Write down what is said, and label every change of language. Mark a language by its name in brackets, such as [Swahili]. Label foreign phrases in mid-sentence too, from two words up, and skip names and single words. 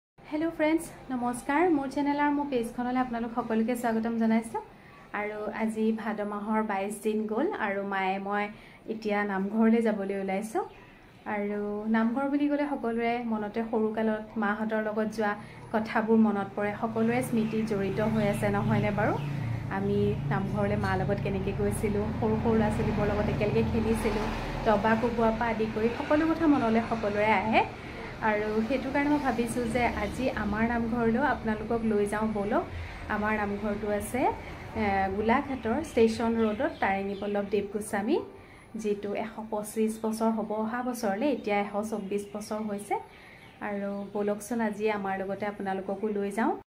[English] hello friends [Assamese] নমস্কাৰ মোৰ চেনেলৰ মোৰ পেজখনলৈ আপোনালোক সকলোকে স্বাগতম জনাইছো আৰু আজি ভাদ মাহৰ 22 দিন গ'ল আৰু মায়ে মই ইটিয়া নামঘৰলৈ যাবলৈ ওলাইছো আৰু নামঘৰ বুলি গলে সকলোৰে মনতে সৰু কালত মাহতৰ লগত যোৱা কথাবোৰ মনত পৰে সকলোৰে স্মৃতি জড়িত হৈ আছে নহয়নে বাৰু আমি নামঘৰলে মা লগত কেনেকৈ গৈছিলো সৰু সৰু লাছলিবৰ লগত একেলগে খেলিছিলো তবা কোবোৱা পা আদি কৰি সকলো কথা মনলে সকলোৰে আহে আৰু হেতু কাৰণে মই ভাবিছো যে আজি আমাৰ নামঘৰলৈ আপোনালোকক লৈ যাওঁ বলক আমাৰ নামঘৰটো আছে গোলাঘাটৰ ষ্টেচন ৰোডত তাৰিণী পল্লৱ দেৱ গোস্বামী যেটো 125 বছৰ হ'ব অহা বছৰলে এতিয়া 124 বছৰ হৈছে আৰু বলকচোন আজি আমাৰ লগতে আপোনালোককো লৈ যাওঁ